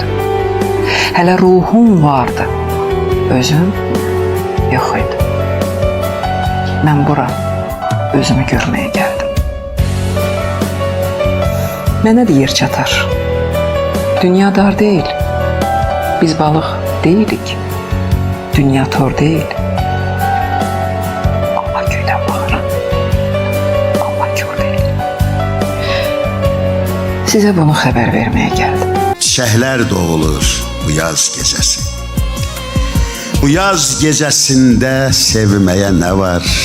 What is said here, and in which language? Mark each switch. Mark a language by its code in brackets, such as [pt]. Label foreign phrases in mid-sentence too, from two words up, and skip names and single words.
[az] Hələ ruhum vardı. Özüm yox idi. Mən bura özümü görməyə gəldim. Mənə də yer çatar. Dünya dar deyil. Biz balıq deyilik. Dünya tor deyil. [tr] Size bunu haber vermeye geldim. Çiçekler doğulur bu yaz gecesi. Bu yaz gecesinde sevmeye ne var?